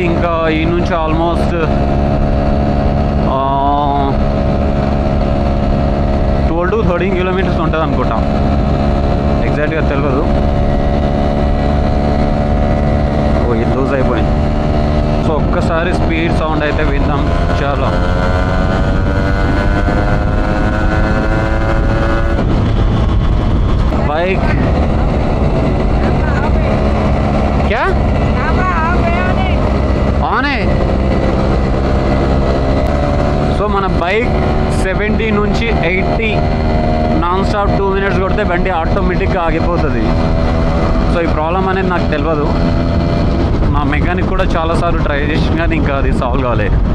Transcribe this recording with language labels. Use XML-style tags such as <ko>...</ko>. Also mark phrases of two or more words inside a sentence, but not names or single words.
<te>ఇంకా ఈ నుంచి ఆల్మోస్ట్ 12 to 13 కిలోమీటర్స్ ఉంటుంది అనుకుంటా, ఎగ్జాక్ట్గా తెలియదు. ఓ ఇది లూజ్ అయిపోయింది. సో ఒక్కసారి</te> <en>speed sound</en> <te>అయితే విందాం. చాలా</te> <hi>बाइक क्या ऑन है.</hi> <te>సో మన బైక్ 70 నుంచి 80</te> <en>non stop</en> <te>2 minutes కొడితే బండి ఆటోమేటిక్గా ఆగిపోతుంది. సో ఈ ప్రాబ్లం అనేది నాకు తెలియదు. మా మెకానిక్ కూడా చాలాసార్లు ట్రై చేసిన కానీ ఇంకా అది సాల్వ్ కాలేదు.</te>